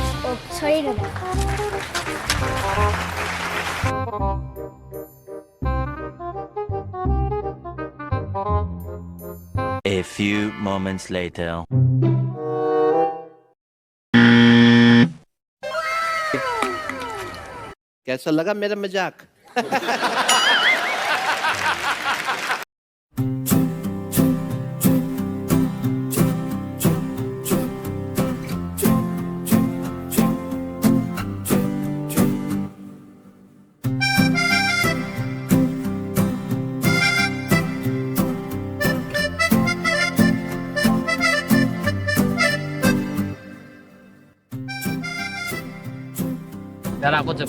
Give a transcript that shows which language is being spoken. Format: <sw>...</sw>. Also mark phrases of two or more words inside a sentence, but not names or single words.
<en>Oh, sorry, Dada. A few moments later.</en> <hi>कैसा लगा मेरा मजाक</hi> <as>দাদা ক'ত যাব</as>